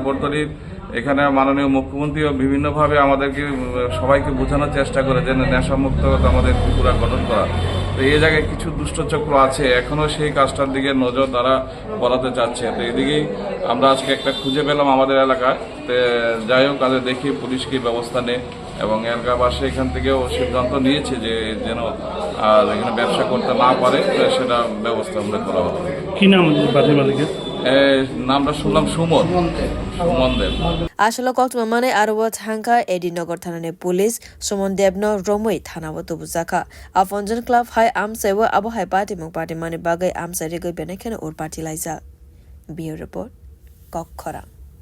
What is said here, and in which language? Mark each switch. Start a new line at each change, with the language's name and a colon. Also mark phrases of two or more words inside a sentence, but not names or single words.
Bangla: বর্তলির এখানে মাননীয় মুখ্যমন্ত্রীও বিভিন্নভাবে আমাদেরকে সবাইকে বোঝানোর চেষ্টা করে যে নেশামুক্ত আমাদের ত্রিপুরা গঠন করা তো এই জায়গায় কিছু দুষ্টচক্র আছে এখনো সেই কাজটার দিকে নজর তারা বলাতে চাচ্ছে তো এদিকেই আমরা আজকে একটা খুঁজে পেলাম আমাদের এলাকায় তো যাই হোক তাদের দেখি পুলিশ কি ব্যবস্থা নেয় এবং এলাকাবাসী এখান থেকেও সিদ্ধান্ত নিয়েছে যে যেন এখানে ব্যবসা করতে না পারে সেটা ব্যবস্থা আমরা করা হবে। কি নাম বাড়ির মালিকের? নামটা শুনলাম সুমন দেব।
Kok Borok: Asalo koktisalo arwa thangka edinogor thanani police Suman Deb no romoi thanawo tubuzaka Apon Jon club hai amsewa Abohai party mani bagai amsari go benekene or party laisa.
English: Bureau report Khorok